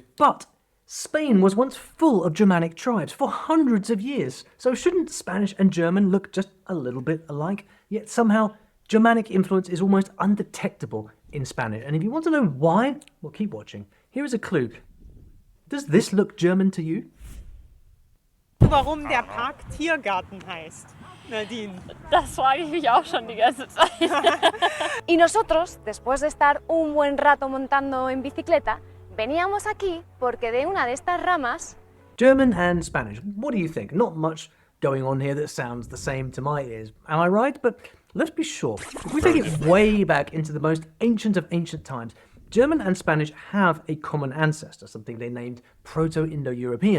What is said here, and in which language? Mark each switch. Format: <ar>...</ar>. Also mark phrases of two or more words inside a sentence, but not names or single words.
<en>But Spain was once full of Germanic tribes for hundreds of years. So shouldn't Spanish and German look just a little bit alike? Yet somehow Germanic influence is almost undetectable in Spanish. And if you want to know why, well, keep watching. Here is a clue. Does this look German to you?</en> <de>Warum der Park Tiergarten heißt, Nadine. Das frage ich mich auch schon die ganze Zeit.</de> <es>Y nosotros, después de estar un buen rato montando en bicicleta, veníamos aquí porque de una de estas ramas...</es> <en>German and Spanish. What do you think? Not much going on here that sounds the same to my ears. Am I right? But let's be sure. If we take it way back into the most ancient of ancient times, German and Spanish have a common ancestor, something they named Proto-Indo-European.</en>